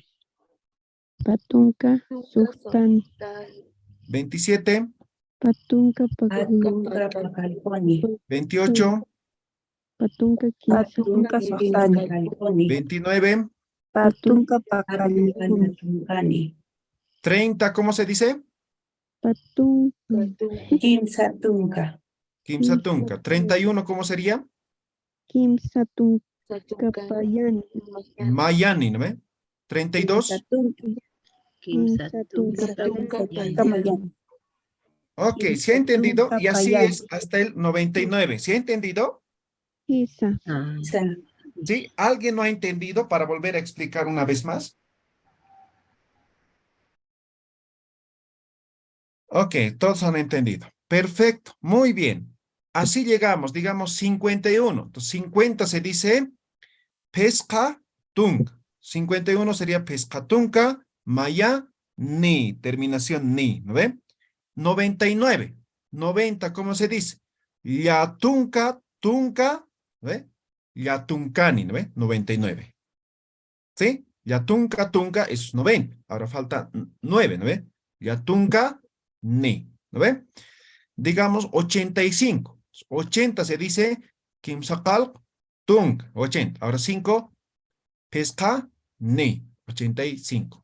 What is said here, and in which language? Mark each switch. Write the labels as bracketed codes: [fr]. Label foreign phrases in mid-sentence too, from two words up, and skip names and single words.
[ay] Patunka suhtani. [es] 27, [ay] Patunka Patunca pacalponi. 28, Patunka Patunka kinsani. sohani. [es] 29, [ay] Patunka Patunca pakalipuni. tuncani. [es] 30, ¿cómo se dice? [ay] Patunka Quimsa tunca. Kimsatunca. 31, [es] ¿cómo sería? [ay] kimsatunka payani. [es] Mayani, ¿no ve? 32, [ay] Kimsatunka Patunka mayani. [es] ok, ¿se ha entendido? Y así [ay] Payani. [es] es hasta el 99. ¿Se ha entendido? [ay] Kisa. [es] Ah, ¿Sí? ¿Alguien no ha entendido para volver a explicar una vez más? Ok, todos han entendido. Perfecto, muy bien. Así llegamos, digamos 51. Entonces 50 se dice [ay] pesca tung. [es] 51 sería [ay] pescatunca, maya, ni, [es] terminación ni, ¿no ve? 99. 90, ¿cómo se dice? [ay] Yatunca, tunca, [es] ¿no ve? Yatuncani, ¿no ve? 99. ¿Sí? [ay] Yatunca, tunca [es] es 90. Ahora falta 9, ¿no ve? [ay] Yatunca, ni, [es] ¿no ve? Digamos 85. 80 se dice [ay] kimsakal tung, [es] 80. Ahora 5, [ay] pesca ni, [es] 85.